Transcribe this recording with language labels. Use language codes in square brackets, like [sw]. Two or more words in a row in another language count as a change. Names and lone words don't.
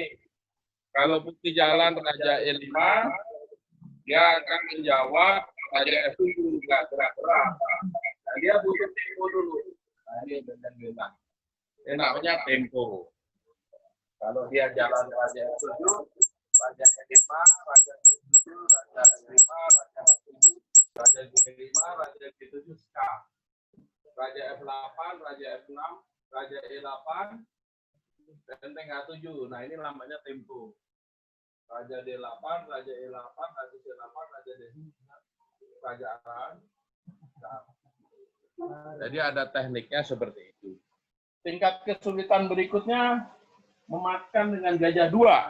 [id] Kalau putih jalan Raja E5, dia akan menjawab Raja F7 juga gerak-gerak. Nah, dia butuh tempo dulu. Nah, ini benteng-benteng. Ini namanya tempo. Kalau dia jalan Raja F7, Raja E5, Raja E7, Raja E5, Raja H7, Raja G5, Raja G7, skak. Raja F8, Raja F6, Raja E8, benteng H7. Nah, ini namanya tempo. Raja D8, Raja E8, Raja C8, Raja D9, Raja arahan. Jadi ada tekniknya seperti itu. Tingkat kesulitan berikutnya mematkan dengan gajah 2.